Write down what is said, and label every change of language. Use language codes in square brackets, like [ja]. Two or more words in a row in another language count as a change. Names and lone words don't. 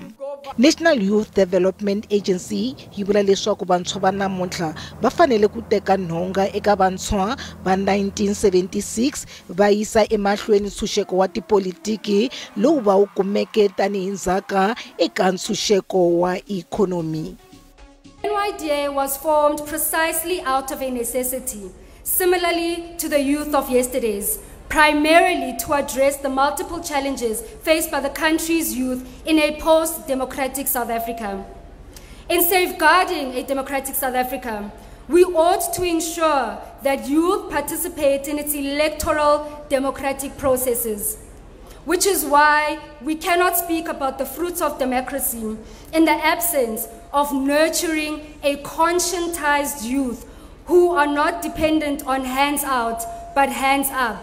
[ts] National Youth Development Agency yi vula leswaku vantshwa va namuntlha va fanele ku teka nhonga eka vantshwa va 1976 va yisa emahlweni ntshunxeko wa tipolitiki lowu va wu kumeke tanihi ndzhaka eka ntshunxeko wa ikhonomi. [en] NYDA was formed precisely out of a necessity, similarly to the youth of yesterday's, primarily to address the multiple challenges faced by the country's youth in a post-democratic South Africa. In safeguarding a democratic South Africa, we ought to ensure that youth participate in its electoral democratic processes, which is why we cannot speak about the fruits of democracy in the absence of nurturing a conscientized youth who are not dependent on hands out but hands up.